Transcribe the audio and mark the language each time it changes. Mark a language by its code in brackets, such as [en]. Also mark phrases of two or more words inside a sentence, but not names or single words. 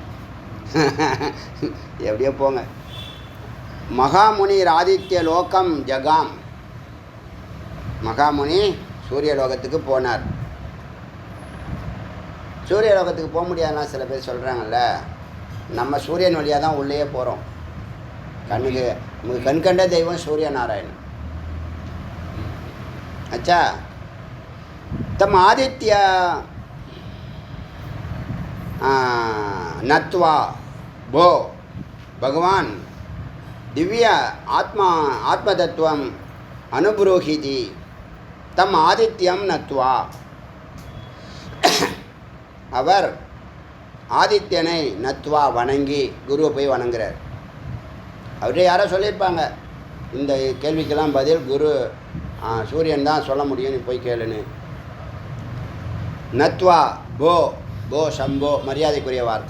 [ta] எப்படியோ போங்க. [sa] महामुनि आदित्य लोकम् जगाम. [ta] மகாமுனி சூரிய லோகத்துக்கு போனார். சூரிய லோகத்துக்கு போக முடியாதுன்னா சில பேர் சொல்கிறாங்கல்ல, நம்ம சூரியன் வழியாக தான் உள்ளே போகிறோம். கண்ணுக்கு நமக்கு கண்கண்ட தெய்வம் சூரிய நாராயணன். [sa] अच्छा तम आदित्य नत्वा भो भगवान दिव्य आत्मतत्वम अनुभ्रूहिति तम आदित्यम नत्वा [ta] அவர் ஆதித்யனை நத்வா வணங்கி குருவை போய் வணங்குறார். அவரே யாரோ சொல்லியிருப்பாங்க இந்த கேள்விக்கெல்லாம் பதில் குரு சூரியன் தான் சொல்ல முடியும், நீ போய் கேளுன்னு. [sa] नत्वा भो, [ta] போ சம்போ மரியாதைக்குரிய வார்த்தை.